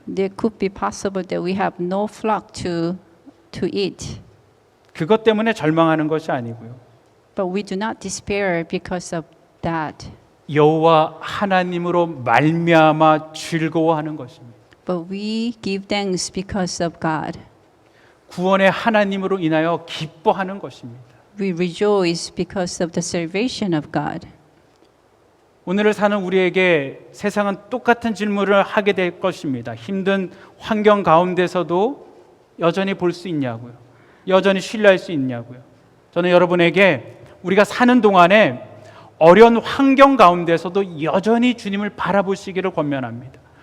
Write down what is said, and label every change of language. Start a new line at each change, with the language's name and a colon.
English: There could be possible that we have no flock to eat.
Korean: 그것 때문에 절망하는 것이 아니고요.
English: But we do not despair because of that.
Korean: 여호와 하나님으로 말미암아 즐거워하는 것입니다.
English: But we give thanks because of God.
Korean: 구원의 하나님으로 인하여 기뻐하는 것입니다.
English: We rejoice because of the salvation of God.
Korean: 오늘을 사는 우리에게 세상은 똑같은 질문을 하게 될 것입니다. 힘든 환경 가운데서도 여전히 볼 수 있냐고요. 여전히 신뢰할 수 있냐고요. 저는 여러분에게 우리가 사는 동안에 어려운 환경 가운데서도 여전히 주님을 바라보시기를 권면합니다.